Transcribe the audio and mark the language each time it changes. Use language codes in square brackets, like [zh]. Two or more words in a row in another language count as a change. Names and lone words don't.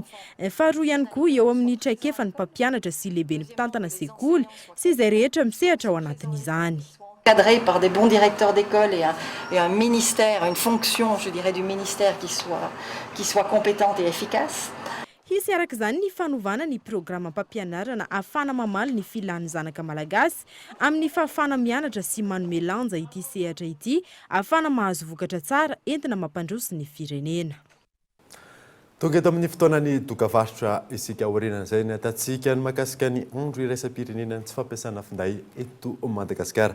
[mg] Faharoa ihany koa eo amin'ny traikefa ny mpampianatra sy lehibe ny mpitantana sekoly sy izay rehetra misehatra ao anatin'izany. [fr] Cadré par des bons directeurs d'école et un ministère, une fonction, je dirais, du ministère qui soit compétente et efficace. [mg] Hisy araka izany ny fanovana ny programa mpampianarana ahafana mamaly ny filan'ny zanaka malagasy amin'ny fahafana mianatra sy manome lanja ity sehatra ity ahafana mahazo vokatra tsara entina mampandroso ny firenena. Tonga eto amin'ny fotoanany dokavarotra isika aoriana izay ny atatsika ny mahakasika ny andro iraisam-pirenena tsy fampiasana finday eto Madagasikara.